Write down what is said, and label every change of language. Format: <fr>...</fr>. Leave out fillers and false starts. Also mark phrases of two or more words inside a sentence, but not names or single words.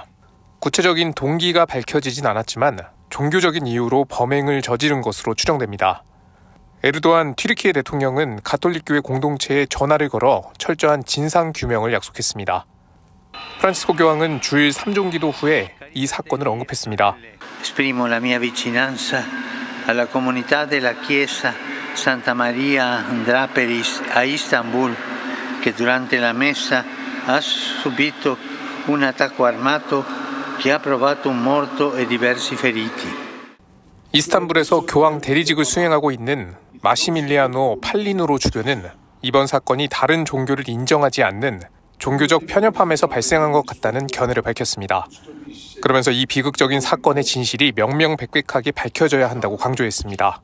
<ko>구체적인 동기가 밝혀지진 않았지만 종교적인 이유로 범행을 저지른 것으로 추정됩니다. 에르도안 튀르키예 대통령은 가톨릭교회 공동체에 전화를 걸어 철저한 진상 규명을 약속했습니다. 프란치스코 교황은 주일 3종 기도 후에 이 사건을 언급했습니다.</ko> <it>Esprimo la mia vicinanza alla comunità della Chiesa Santa Maria Andraperis a Istanbul che durante la messa ha subito un attacco armato che ha provocato un morto e diversi feriti.</it> <ko>이스탄불에서 교황 대리직을 수행하고 있는 마시밀리아노 팔리누로 주교는 이번 사건이 다른 종교를 인정하지 않는 종교적 편협함에서 발생한 것 같다는 견해를 밝혔습니다. 그러면서 이 비극적인 사건의 진실이 명명백백하게 밝혀져야 한다고 강조했습니다.</ko>